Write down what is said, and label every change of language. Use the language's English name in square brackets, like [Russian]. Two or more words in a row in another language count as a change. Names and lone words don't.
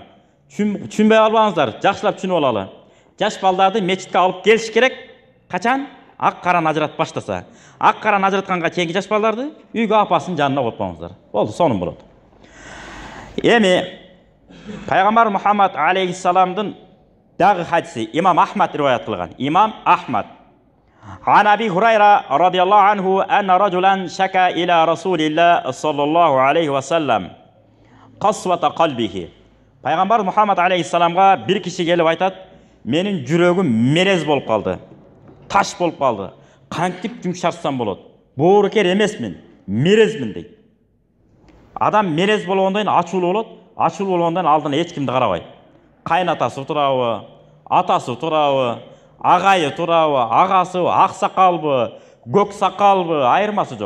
[Kyrgyz] Түшүнбөй албаңыздар, жакшылап түшүнүп алалы. Жаш балдарды мечитке алып келиш керек. Качан? Ак караны ажыратып баштаса. Ак караны ажыратканга чейинки жаш балдарды үйгө апасынын жанына коюп коюңуздар. Болду, сонун болот. Эми пайгамбар Мухаммад алейхиссаламдын дагы хадиси имам Ахмад риваят кылган. [Arabic] Имам Ахмад. عن أبي هريرة رضي الله عنه أن رجلا شكا إلى رسول الله صلى الله عليه وسلم قسوة قلبه. [Kyrgyz] Пайгамбар Мухаммад алейхиссаламга бир киши келип айтат, менин жүрөгүм мерез болуп калды. Таш болуп калды. Кантип жумшартсам болот? Боорукер эмесмин, мерезмин дейт. Адам мерез болгондон кийин ачуулуу болот. Ачуулуу болгондон кийин алдына эч кимди карабайт. Кайнатасы турабы, атасы турабы, агайы турабы, агасыбы, ак сакалбы, көк сакалбы, айырмасы жок.